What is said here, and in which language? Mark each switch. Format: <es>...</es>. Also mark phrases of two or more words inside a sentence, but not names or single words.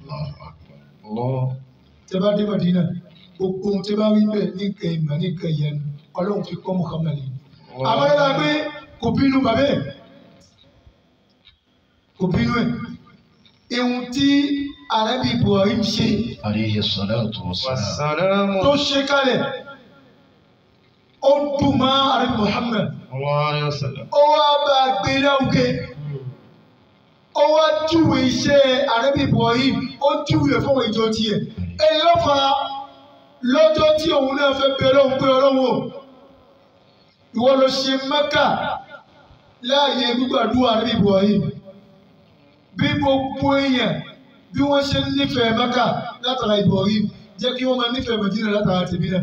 <yo>tẹ bá dé Mẹdínà gbogbo ohun tẹ bá rí bẹ́ẹ̀ ní nǹkan ìmọ̀ ní nǹkan ìyẹn ọlọ́run fi kọ́ Muhammad yìí. àmọ́ yàrá pé kò bínú bàbá ẹ̀ kò bínú ẹ̀ ihun tí Ànábì Ibrahim ṣe</yo> <ar>عليه الصلاة والسلام.</ar> <yo>tó ṣe kalẹ̀ ó dùn mọ́ Ànábì Muhammad ó wá bá a gbé láwùjẹ ó wá júwe iṣẹ́ Ànábì Ibrahim ó júwe fún ìjọ tiẹ̀ èyí ló fà á lọ́jọ́ tí òun náà fẹ́ bẹ lọ́hùn pé ọlọ́wọ́ ìwọ ló ṣe Mẹ́kà láàyè gbígbàdúrà Ànábì Ibrahim bí gbogbo èèyàn bí wọ́n ṣe ń nífẹ̀ẹ́ Mẹ́kà látara Ibrahim jẹ́ kí wọ́n máa nífẹ̀ẹ́ Mẹdínà látara tèmi náà.</yo>